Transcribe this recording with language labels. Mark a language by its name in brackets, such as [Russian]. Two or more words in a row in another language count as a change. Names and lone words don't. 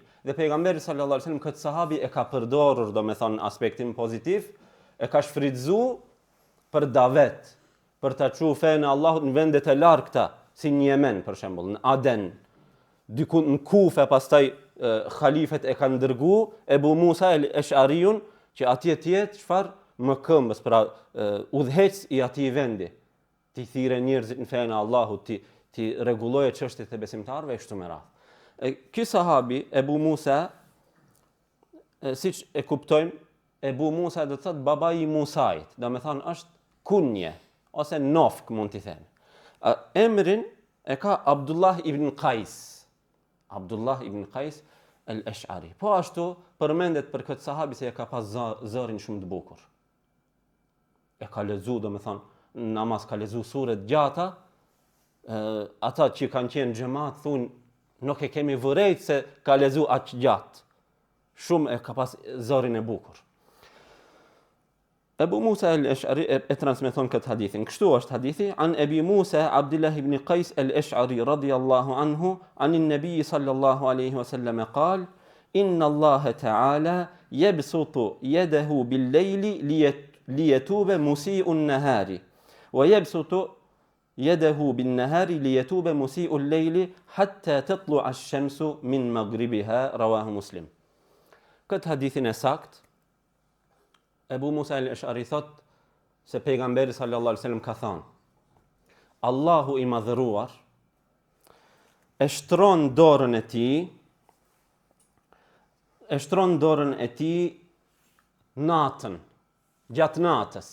[Albanian] Dhe pejgamberi [Arabic] صلى الله عليه وسلم [Albanian] këtë sahabi e ka përdorur domethënë aspektin pozitiv, e ka shfrytzuar për davet, për ta çuar fenë e Allahut në vendet e largta, si në Yemen për shembull, në Aden, diku në Kufe, pastaj khalifet e kanë dërguar Ebu Musa el-Ash'ariun që atje të jetë çfarë më këmbës, pra udhëhec i atij vendi, ti thirrë njerëzit në fenë e Allahut, ti rregulloje çështjet e besimtarëve kështu me radhë. Ky sahabi Ebu Musa, siç e kuptojmë, Ebu Musa do të thotë babai i Musait, do me thonë është kunje ose nofk mund t'i thënë. Emrin e ka Abdullah ibn Qais. Abdullah ibn Qais el-Ash'ari. Po ashtu përmendet për këtë sahabi se e ka pas zërin shumë të bukur. E ka lexuar, do me thonë, namaz ka lexuar sure të gjata. Ata që kanë qenë xhamat thonë nuk e kemi vërejt se ka lexuar aq gjatë. Shumë e ka pas zërin e bukur. Ebu Musa al-Ash'ari e transmeton këtë hadithin. Kështu është hadithi: [Arabic] عن أبي موسى عبد الله بن قيس الأشعري رضي الله عنه عن النبي صلى الله عليه وسلم قال إن الله تعالى يبسط يده بالليل ليتوب مسيء النهار ويبسط يده بالنهار ليتوب مسيء الليل حتى تطلع الشمس من مغربها رواه مسلم. [Albanian] Këtë hadithin e sakt Ebu Musa al-Ash'ari thot se pejgamberi [Arabic] صلى الله عليه وسلم [Albanian] ka thënë: Allahu i madhëruar e shtron dorën e tij natën, gjatë natës.